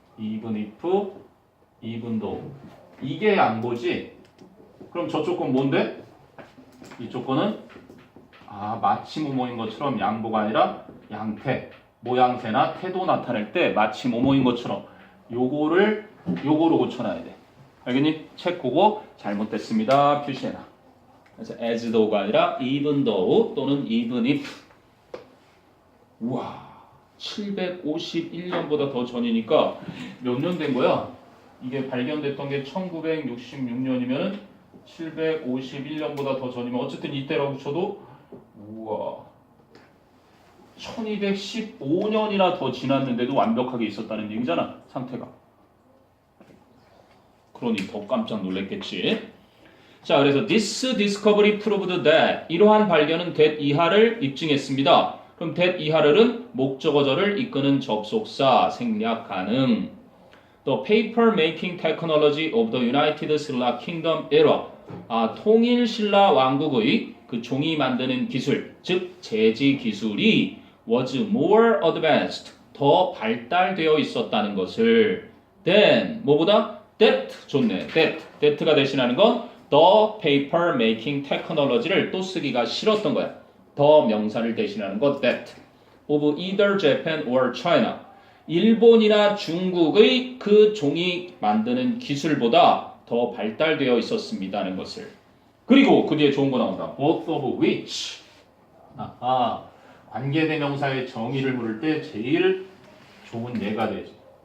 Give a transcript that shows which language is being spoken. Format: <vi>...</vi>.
<en>even if, even though.</en> <ko>이게 양보지. 그럼 저쪽 건 뭔데? 이쪽 거는 마치 뭐뭐인 것처럼 양보가 아니라 양태. 모양새나 태도 나타낼 때 마치 뭐뭐인 것처럼 요거로 고쳐놔야 돼. 알겠니? 책 보고 잘못됐습니다. 표시해놔. 그래서 as though가 아니라 even though 또는 even if. 우와, 751년보다 더 전이니까 몇 년 된 거야? 이게 발견됐던 게 1966년이면 751년보다 더 전이면 어쨌든 이때라고 쳐도 우와 1215년이나 더 지났는데도 완벽하게 있었다는 얘기잖아, 상태가. 그러니 더 깜짝 놀랐겠지. 자, 그래서</ko> <en>this discovery proved that</en> <ko>이러한 발견은 that 이하를 입증했습니다. 그럼 that 이하를은 목적어절을 이끄는 접속사 생략 가능.</ko> <en>The paper making technology of the United Silla Kingdom era.</en> <ko>통일 신라 왕국의 그 종이 만드는 기술, 즉 제지 기술이</ko> <en>was more advanced.</en> <ko>더 발달되어 있었다는 것을 than 뭐보다 that 좋네. that가 대신하는 건</ko> <en>the paper making technology</en> <ko>를 또 쓰기가 싫었던 거야. 더 명사를 대신하는 것</ko> <en>that of either Japan or China.</en> <ko>일본이나 중국의 그 종이 만드는 기술보다 더 발달되어 있었습니다는 것을. 그리고 그 뒤에 좋은 거 나온다.</ko> <en>both of which.</en> <ko>관계대명사의 정의를 물을 때 제일 좋은 예가 되지.</ko>